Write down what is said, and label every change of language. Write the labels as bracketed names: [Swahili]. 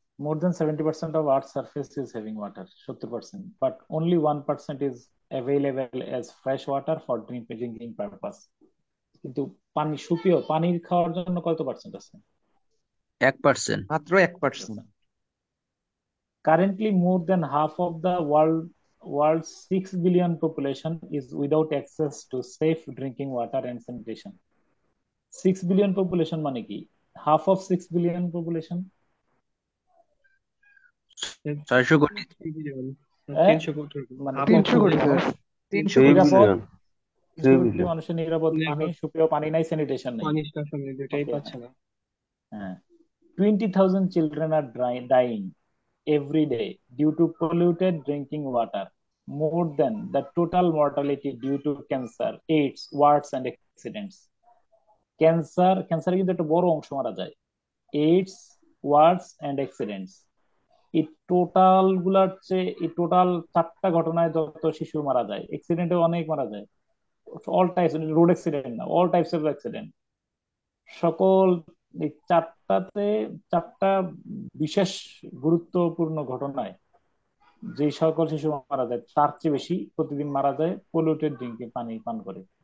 [English] More than 70% of Earth's surface is having water, 70%, but only 1% is available as fresh water for drinking purpose। [Bangla] কিন্তু পানি সুপেয় পানি খাওয়ার জন্য কত পার্সেন্ট আছে? 1%। মাত্র 1%। [English] Currently, more than half of the world's 6 billion population is without access to safe drinking water and sanitation। 6 billion population [Bangla] মানে কি? [English] Half of 6 billion population [Bangla] 600 কোটি। 300 কোটি। মানে 300 কোটি স্যার। 300 কোটি নিরাপদ, স্যার। 300 কোটি মানুষের নিরাপদ পানি, সুপেয় পানি নাই, স্যানিটেশন নাই। পানি দুটাই [English] Okay, [Bangla] পাচ্ছে না। হ্যাঁ। [English] 20,000 children are dying every day due to polluted drinking water, more than the total mortality due to cancer, AIDS, wars and accidents। [Bangla] ক্যান্সারে কিন্তু একটা বড় অংশ মারা যায়। এইডস, ওয়ার্স এন্ড অ্যাক্সিডেন্টস, এই টোটাল গুলার চেয়ে এই টোটাল 4টা ঘটনায় যত শিশু মারা যায়, অ্যাক্সিডেন্টে অনেক মারা যায়। অল টাইপস, রোড অ্যাক্সিডেন্ট না, অল টাইপস অফ অ্যাক্সিডেন্ট, সকল এই 4টা বিশেষ গুরুত্বপূর্ণ ঘটনায় যে সকল শিশু মারা যায় তার চেয়ে বেশি প্রতিদিন মারা যায় পলিউটেড ড্রিঙ্কিং পানি পান করে।